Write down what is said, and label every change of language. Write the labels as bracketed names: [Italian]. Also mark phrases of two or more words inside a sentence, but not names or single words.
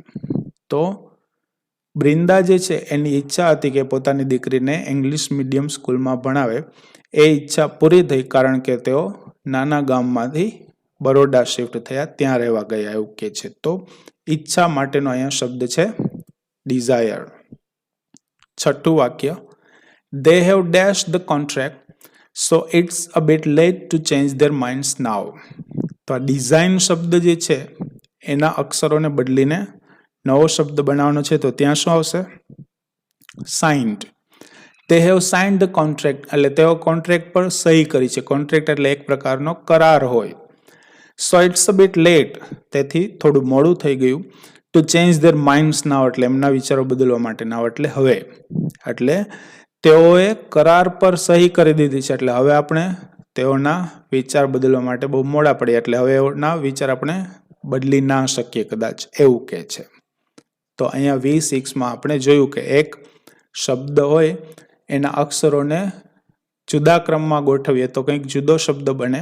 [Gujarati] તો બ્રિન્દા જે છે એની ઈચ્છા હતી કે પોતાની દીકરીને [English] English medium schoolમાં [Gujarati] ભણાવે, એ ઈચ્છા પૂરી થઈ કારણ કે તેઓ નાના ગામમાંથી બરોડા શિફ્ટ થયા, ત્યાં રહેવા ગયા એવું કે છે. તો ઈચ્છા માટેનો અહીંયા શબ્દ છે ડિઝાયર. છઠ્ઠું વાક્ય, [English] they have dashed the contract so it's a bit late to change their minds now. [Gujarati] તો આ ડિઝાઇન શબ્દ જે છે એના અક્ષરોને બદલીને નવો શબ્દ બનાવવાનો છે, તો ત્યાં શું આવશે? સાઇન્ડ. [English] they have signed the contract [Gujarati] એટલે તેઓ કોન્ટ્રાક્ટ પર સહી કરી છે. કોન્ટ્રાક્ટ એટલે એક પ્રકારનો કરાર હોય. [English] so it's a bit late [Gujarati] તેથી થોડું મોડું થઈ ગયું. [English] to change their minds now [Gujarati] એટલે એમના વિચારો બદલવા માટે, now એટલે હવે. એટલે તેઓએ કરાર પર સહી કરી દીધી છે. એટલે હવે આપણે તેઓના વિચાર બદલવા માટે બહુ મોડા પડ્યા, એટલે હવે એના વિચાર આપણે બદલી ના શકીએ કદાચ, એવું કહે છે. તો અહીંયા V6માં આપણે જોયું કે એક શબ્દ હોય એના અક્ષરોને જુદા ક્રમમાં ગોઠવીએ તો કંઈક જુદો શબ્દ બને.